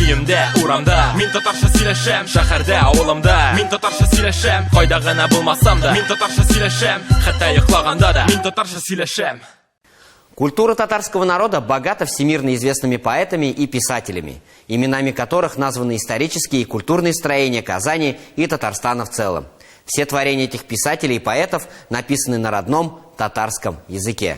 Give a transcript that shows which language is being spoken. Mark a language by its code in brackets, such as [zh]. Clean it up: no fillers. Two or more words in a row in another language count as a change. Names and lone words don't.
[tt] Өйімде, урамда, мин татарша сөйләшәм. Шәһәрдә, авылымда, мин татарша сөйләшәм. Кайда гына булмасам да, мин татарша сөйләшәм. Хәтта йоклаганда да, мин татарша сөйләшәм. [ru] Культура татарского народа богата всемирно известными поэтами и писателями, именами которых названы исторические и культурные строения Казани и Татарстана в целом. Все творения этих писателей и поэтов написаны на родном татарском языке.